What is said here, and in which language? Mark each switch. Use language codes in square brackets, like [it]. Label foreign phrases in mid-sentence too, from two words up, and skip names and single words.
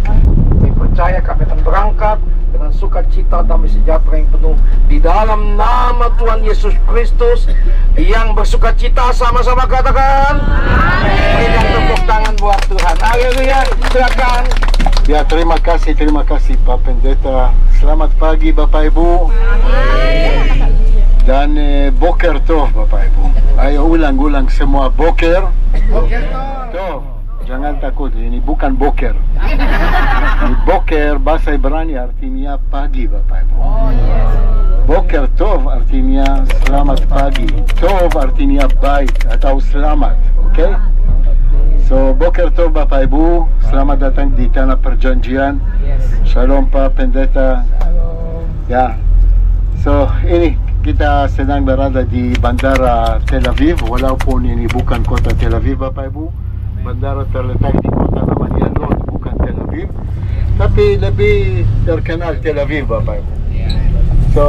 [id] Kami percaya kami akan berangkat dengan sukacita damai sejahtera yang penuh di dalam nama Tuhan Yesus Kristus. Yang bersukacita sama-sama katakan berikan tepuk tangan buat Tuhan. Haleluya. Silakan. Ya, terima kasih Pak Pendeta. Selamat pagi Bapak Ibu. Dan [he] בוקר טוב [id] Bapak Ibu. Ayo ulang semua [he] בוקר. טוב. [id] Jangan takut, ini bukan boker. Ini boker bahasa Ibrani artinya pagi Bapak Ibu. [he] בוקר טוב [id] artinya selamat pagi. Tov artinya baik atau selamat. Oke? So, [he] בוקר טוב [id] Bapak Ibu, selamat datang di Tanah Perjanjian. Shalom Pak Pendeta. Ya, so ini kita sedang berada di Bandara Tel Aviv, walaupun ini bukan kota Tel Aviv Bapak Ibu. Bandara terletak di kota namanya Lod, bukan Tel Aviv, tapi lebih terkenal Tel Aviv Bapak Ibu.